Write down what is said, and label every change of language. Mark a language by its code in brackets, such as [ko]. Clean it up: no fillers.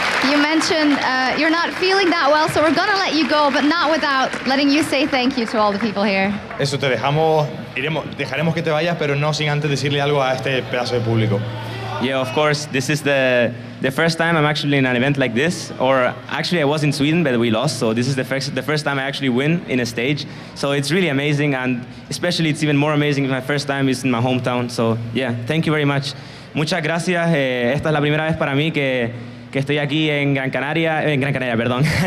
[en] You mentioned you're not feeling that well, so we're going to let you go, but not without letting you say thank you to all the people here. [es] Eso, dejaremos que te vayas, pero no sin antes decirle algo a este pedazo de público. [en] Yeah, of course, this is the the first time I'm actually in an event like this, or actually I was in Sweden, but we lost, so this is the first time I actually win in a stage. So it's really amazing, and especially it's even more amazing if my first time is in my hometown. So yeah, thank you very much. [es] Muchas gracias. Esta es la primera vez para mí que estoy aquí en Gran Canaria, perdón.